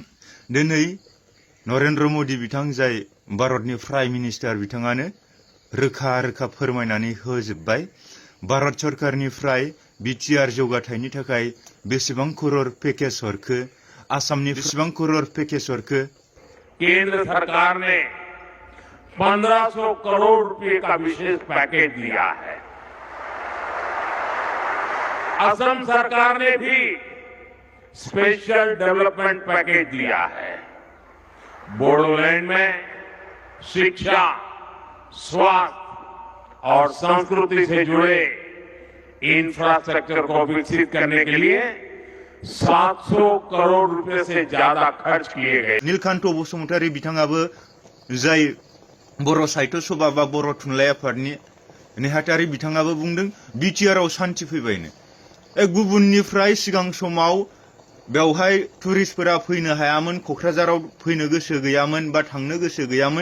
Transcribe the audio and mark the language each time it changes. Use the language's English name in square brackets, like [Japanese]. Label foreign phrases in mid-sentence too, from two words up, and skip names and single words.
[Bodo] दिनै नरेन्द्र मोदी बिथां जाय भारतनि [English] prime minister [Bodo] बिथाङानो रोखा फोरमायनानै होजोब्बाय भारत सरकारनिफ्राय बिटिआर जौगाथायनि थाखाय बेसेबां करोड़ पेकेज हरखो, आसामनि बेसेबां करोड़ पेकेज हरखो। [Hindi] केंद्र सरकार ने 1500 करोड़ रुपए का विशेष पैकेज दिया है। असम सरकार ने भी [English] special development package [Hindi] दिया है। बोडोलैंड में शिक्षा, स्वास्थ्य और संस्कृति से जुड़े इंफ्रास्ट्रक्चर को विकसित करने के लिए 700 करोड़ रुपए से ज्यादा खर्च किए गए। [Bodo] नीलकांत बसुमतारी बिथाङाबो जाय बर' साहित्य सभा बा बर' थुनलाइ आफादनि नेहाथारि बिथाङाबो बुंदों बिटिआरआव शान्ति फैबायनो। गुबुननिफ्राय सिगां समाव बेवहाय टुरिस्टफोरा फैनो हायामोन, क'क्राझाराव फैनो गोसो गैयामोन बा थांनो गोसो गैयामोन।